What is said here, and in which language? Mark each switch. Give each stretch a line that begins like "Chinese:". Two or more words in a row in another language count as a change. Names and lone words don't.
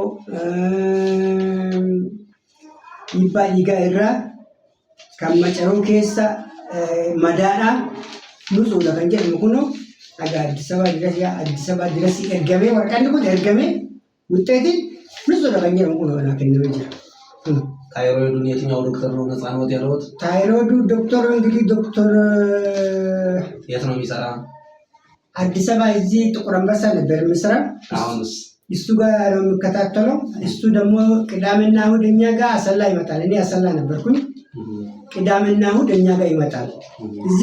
Oromo: dhiibbaa dhiigaa irraa kan macaroo keessa madaadhaa nusuudha kan jedhamu kunoo Addis Ababa dirasii ergamee waraqaan kun ergamee
Amharic: ውጤትን ንጹህ ነው እንግዲህ ነው ከነው ይላል። ታይሮይዱን የትኛው ዶክተር ነው ነፃ ነው ያለውት? ታይሮይዱ ዶክተር እንግዲህ ዶክተር የት ነው የሚሰራ? አዲስ አበባ እዚህ ጥቁር አንበሳ ነበር የሚሰራ። አሁንስ እሱ ጋር ነው የሚከታተለው። እሱ ደግሞ ቅዳሜና እሑድ እኛ ጋር አሰላ ይመጣል። እኔ አሰላ ነበርኩኝ። ቅዳሜና እሑድ እኛ ጋር ይመጣል። እዚህ